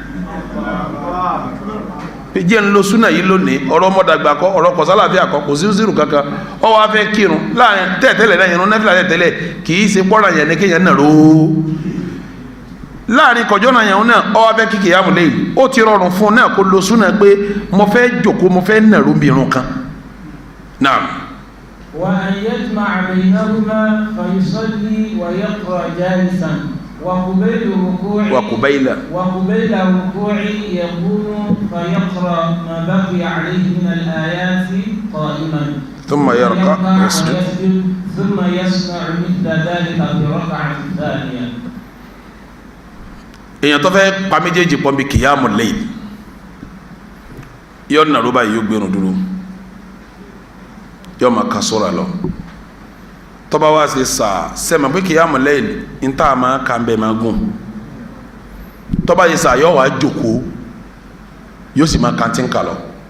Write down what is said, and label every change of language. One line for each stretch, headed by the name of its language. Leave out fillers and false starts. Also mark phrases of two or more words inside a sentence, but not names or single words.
Yoruba: jẹ́ ń lo súnà yìí lónìí ọ̀rọ̀ ọmọdàgbà kọ́ ọ̀rọ̀ kọ̀sálàfíà kọ́ kò sí uziru kankan ó wá fẹ́ kírun láàrin tẹ́ẹ̀tẹ́lẹ̀ náà irun náfìlà tẹ́ẹ̀tẹ́lẹ̀ kìí ṣe pọ́ra yẹn ní kéèyàn náà ró láàrin kọjọ́ náà yẹn náà ó wá fẹ́ kí kìyàmù lẹ́yìn ó ti rọrùn fún un náà kó lo súnà pé mo fẹ́ jòkó mo fẹ́ nàró bí irun kan náà.
Arabic: وأن يجمع بينهما فيصلي ويقرأ جالسا وقبيل ركوع وقبيل ركوع يقوم فيقرأ ما بقي عليه من الآيات قائما ثم يركع ويسجد ثم يصنع مثل ذلك في الركعة الثانية.
Yoruba: èèyàn tó fẹ́ pa méjèèjì pọ̀ bí kìyàmù lẹ́yìn yóò nàró báyìí yóò gbẹ̀rún dúró yóò máa ka sóra lọ tó bá wá sí sẹ́mi pé kìyàmù lẹ́yìn ní tá a máa ka ń bẹ̀ máa gùn tó bá yẹ sà yóò wá jókòó yóò sì máa kàntí ń kà lọ